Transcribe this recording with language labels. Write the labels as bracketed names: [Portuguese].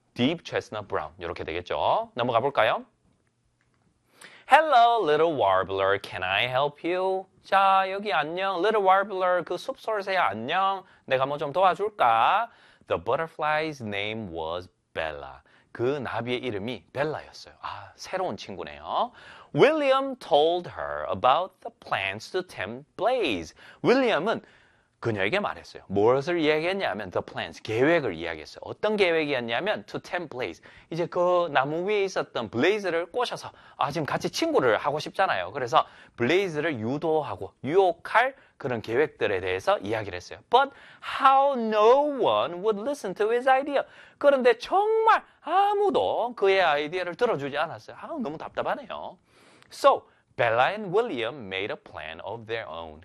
[English] deep chestnut brown. [Korean] 이렇게 되겠죠. 넘어가 볼까요? [English] Hello, little warbler. Can I help you? [Korean] 자, 여기 안녕. [English] Little warbler, [Korean] 그 숲소리새야 안녕. 내가 뭐 좀 도와줄까? [English] The butterfly's name was Bella. [Korean] 그 나비의 이름이 벨라였어요. 아, 새로운 친구네요. [English] William told her about the plans to tempt Blaze. [Korean] William은 그녀에게 말했어요. 무엇을 이야기했냐면 [English] the plans, [Korean] 계획을 이야기했어요. 어떤 계획이었냐면 [English] to tempt Blaze. [Korean] 이제 그 나무 위에 있었던 Blaze를 꼬셔서 아, 지금 같이 친구를 하고 싶잖아요. 그래서 Blaze를 유도하고 유혹할 그런 계획들에 대해서 이야기를 했어요. [English] But how no one would listen to his idea. [Korean] 그런데 정말 아무도 그의 아이디어를 들어주지 않았어요. 아, 너무 답답하네요. [English] So, Bella and William made a plan of their own.